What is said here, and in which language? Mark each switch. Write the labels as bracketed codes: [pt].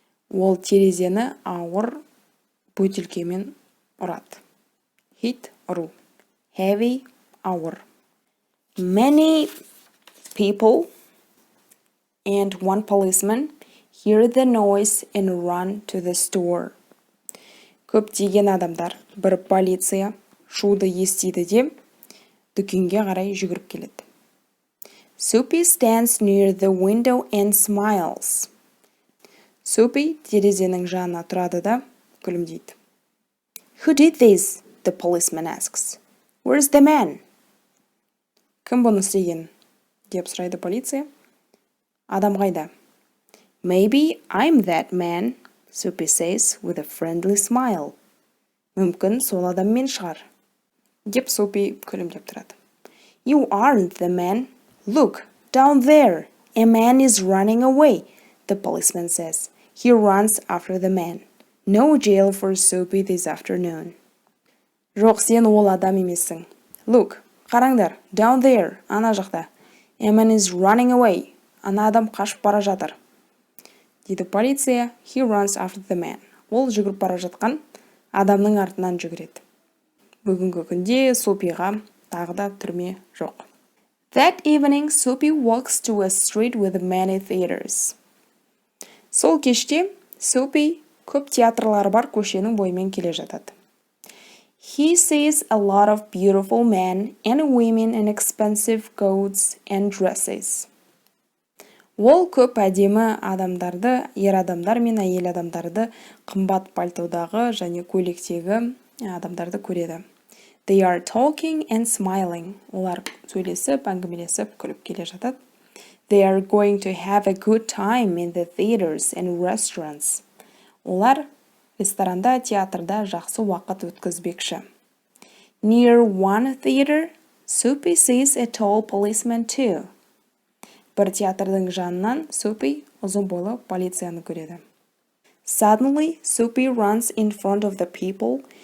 [kk] Ол терезені ауыр бөтелкемен ұрады. Hit, ұру. Heavy, ауыр. [en] Many people and one policeman hear the noise and run to the store. [kk] Көптеген адамдар, бір полиция шуды естиді де, дүкенге қарай жүгіріп келеді. [en] Soapy stands near the window and smiles. [kk] Soapy терезенің жанына тұрады да, күлімдейді. [en] Who did this? The policeman asks. Where's the man? [kk] Кім бұны істеген? Деп сұрайды полиция. Адам қайда? [en] Maybe I'm that man, Soapy says with a friendly smile. [kk] Мүмкін сол адам мен шығар. Деп Soapy күлімдеп тұрады. [en] You aren't the man. Look, down there. A man is running away, the policeman says. He runs after the man. No jail for Soapy this afternoon. [kk] Жоқ, сен ол адам емессің. [en] Look, [kk] қараңдар, [en] down there, [kk] ана жақта. [en] A man is running away. [kk] Ана адам қашып бара жатыр. Дейді полиция. [en] He runs after the man. [kk] Ол жүгіріп бара жатқан адамның артынан жүгіреді. Бүгінгі күнде Soapyға тағы да түрме жоқ. [en] That evening, Soapy walks to a street with many theaters. [kk] Сол кеште Soapy көп театрлар бар көшенің бойымен келе жатады. [en] He sees a lot of beautiful men and women in expensive coats and dresses. [kk] Ол көп әдемі адамдарды, ер адамдар мен әйел адамдарды қымбат пальтодағы және көйлектегі адамдарды көреді. [en] They are talking and smiling. [kk] Олар сөйлесіп, әңгімелесіп, күліп келе жатады. [en] They are going to have a good time in the theaters and restaurants. [kk] Олар ресторанда, театрда жақсы уақыт өткізбекші. [en] Near one theater, Soapy sees a tall policeman too. [kk] Бір театрдың жанынан Soapy ұзын бойлы полицияны көреді. [en] Suddenly, Soapy runs in front of the people